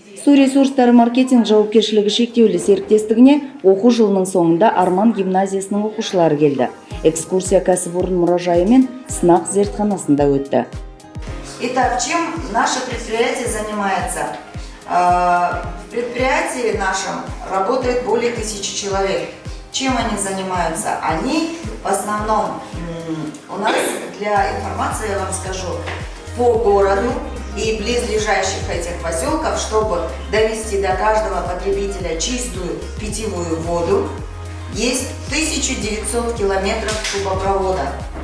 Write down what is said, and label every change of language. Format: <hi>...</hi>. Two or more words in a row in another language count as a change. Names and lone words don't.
<kk>Су ресурстары маркетинг жауапкершілігі шектеулі серіктестігіне оқу жылының соңында Арман гимназиясының оқушылары келді. Экскурсия кәсіпорын мұражайы мен сынақ зертханасында өтті.</kk> <ru>Итак, чем наше предприятие занимается? В предприятии нашем работает более 1000 человек. Чем они занимаются? Они в основном, у нас для информации я вам скажу, по городу и близлежащих этих поселков, чтобы довести до каждого потребителя чистую питьевую воду, есть 1900 километров трубопровода.</ru>